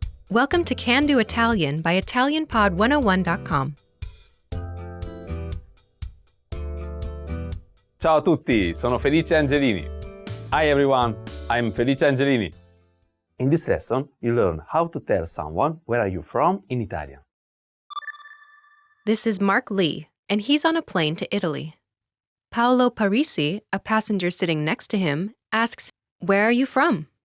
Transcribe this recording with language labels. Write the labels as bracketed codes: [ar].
[en] Welcome to Can Do Italian by ItalianPod101.com. [it] Ciao a tutti, sono Felice Angelini. [en] Hi everyone, I'm Felice Angelini. In this lesson, you learn how to tell someone where are you from in Italian. This is Mark Lee, and he's on a plane to Italy. Paolo Parisi, a passenger sitting next to him, asks, "Where are you from?"